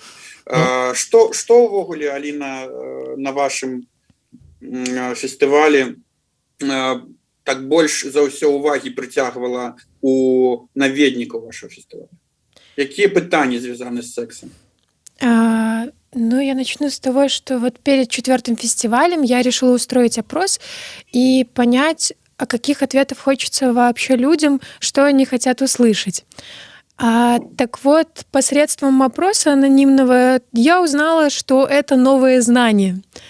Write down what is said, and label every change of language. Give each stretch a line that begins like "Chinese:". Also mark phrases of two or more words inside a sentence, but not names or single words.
Belarusian: Што ўвогуле, Аліна, на вашым фестывалі так больш за ўсё увагі прыцягвала у наведнікаў вашого фестываля? Якія пытанні звязаны з сексом?
Russian: Ну, я начну с того, что вот перед 4-м фестивалем я решила устроить опрос и понять, о каких ответах хочется вообще людям, что они хотят услышать. Так вот, посредством опроса анонимного я узнала, что это новые знания.